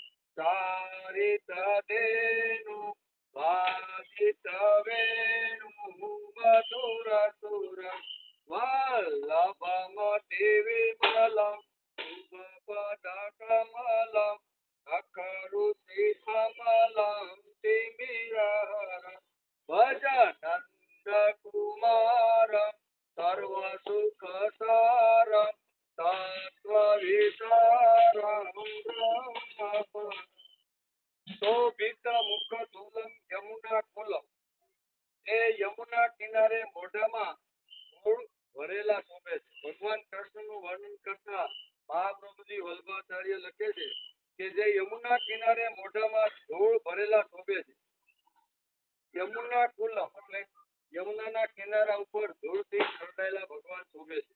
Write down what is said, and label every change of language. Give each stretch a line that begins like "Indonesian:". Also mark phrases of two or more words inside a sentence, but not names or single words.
Sanskrit: चारितधेनु वादितवेणु मधुरसुरं वल्लभमतिविमलं शुभपदकमलं अकरुषि कमलं तिमिरहर भजनन्द कुमारं सर्वसुखसारं तत्त्वविचारं ब्रह्म शोभित मुखतुलं यमुना कुलम
Gujarati: એ યમુના કિનારે મોઢામાં ધૂળ ભરેલા શોભે છે. ભગવાન કૃષ્ણનું વર્ણન કરતા મહાપ્રભુજી વલ્લભાચાર્ય લખે છે કે જે યમુના કિનારે મોઢામાં ધૂળ ભરેલા શોભે છે. યમુના કુલમ એટલે યમુનાના કિનારા ઉપર ધૂળથી છલકાયેલા ભગવાન શોભે છે.